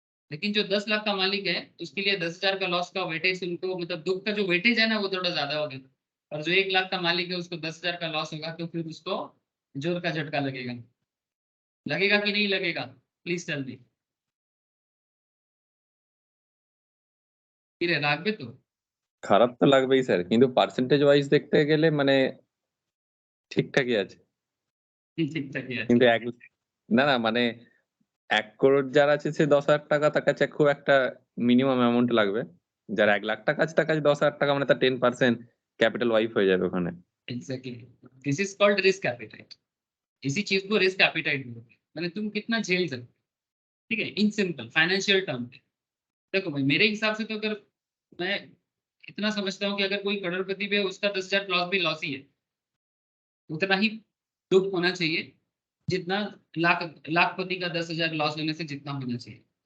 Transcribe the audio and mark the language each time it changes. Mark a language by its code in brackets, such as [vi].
[hi] लेकिन जो 10 लाख का मालिक है उसके लिए 10,000 का लॉस का वेटेज, उनको मतलब दुख का जो वेटेज है ना वो थोड़ा ज्यादा होगा। और जो 1 लाख का मालिक है उसको 10,000 का लॉस होगा, तो फिर उसको जोर का झटका लगेगा। लगेगा कि नहीं लगेगा, प्लीज टेल मी। [bn] फिर রাখবে তো? খারাপ তো লাগবেই স্যার, কিন্তু পার্সেন্টেজ ওয়াইজ দেখতে গেলে মানে ঠিকঠাকই আছে। ঠিকঠাকই আছে। কিন্তু না না মানে 1 করোড় যার আছে সে 10,000 টাকা তার কাছে খুব একটা মিনিমাম অ্যামাউন্ট লাগবে। যার 1 লাখ টাকা আছে তার কাছে 10,000 টাকা মানে তার 10% ক্যাপিটাল ওয়াইপ হয়ে যাবে ওখানে। [hi] Exactly, this is called risk appetite. इसी चीज को रिस्क एपेटाइट बोलते हैं, मैंने तुम कितना झेल सकते, ठीक है, इन सिंपल फाइनेंशियल टर्म पे। देखो भाई, मेरे हिसाब से तो अगर मैं इतना समझता हूँ कि अगर कोई करोड़पति भी है उसका 10,000 लॉस भी लॉस ही है, उतना ही दुख होना चाहिए जितना लाखपति का 10,000 लॉस होने से जितना होना चाहिए।